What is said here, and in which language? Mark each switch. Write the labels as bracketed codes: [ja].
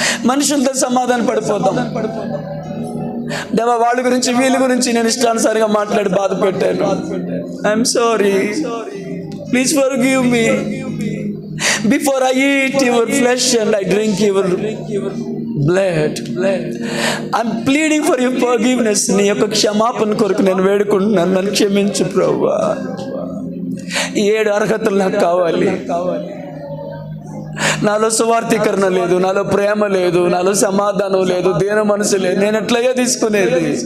[te] మనుషులతో సమాధాన పడిపోదాం. దేవా, వాళ్ళ గురించి వీళ్ళ గురించి నేను ఇష్టానుసారంగా మాట్లాడి బాధ పెట్టాను. [en] I'm sorry, please forgive me. Before I eat your flesh and I drink your blood, I'm pleading for your forgiveness. [te] నీ యొక్క క్షమాపణ కొరకు నేను వేడుకుంటున్నాను. నన్ను క్షమించు ప్రభువా. 7 అర్హతలు నాకు కావాలి. నాలో సువార్థీకరణ లేదు, నాలో ప్రేమ లేదు, నాలో సమాధానం లేదు, దీన మనసు లేదు. నేను ఎట్లయ్యా తీసుకునేది?